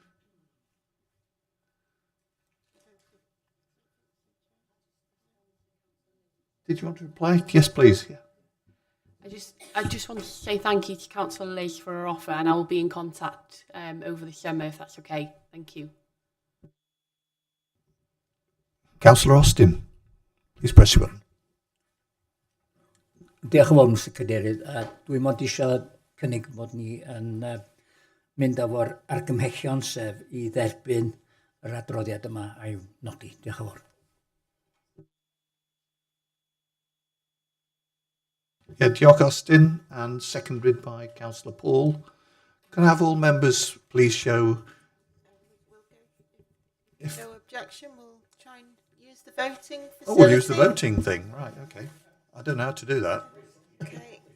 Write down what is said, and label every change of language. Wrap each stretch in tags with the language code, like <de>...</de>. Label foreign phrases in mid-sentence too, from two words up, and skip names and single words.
<en>Did you want to reply? Yes, please. Yeah. I just want to say thank you to Councillor Liz for her offer, and I will be in contact over the summer if that's okay. Thank you. Councillor Austin, please press your button.</en> <cy>Diolch yn fawr, Mr Cadeirydd. Dwi'n mod eisiau cynnig bod ni yn mynd efo'r argymhellion sef i dderbyn yr adroddiad yma a'i nodi. Diolch yn fawr.</cy> <en>Yeah, Diolch Austin, and seconded by Councillor Paul. Can I have all members please show? If no objection, we'll try and use the voting facility. Oh, we'll use the voting thing. Right, okay. I don't know how to do that. Okay.</en>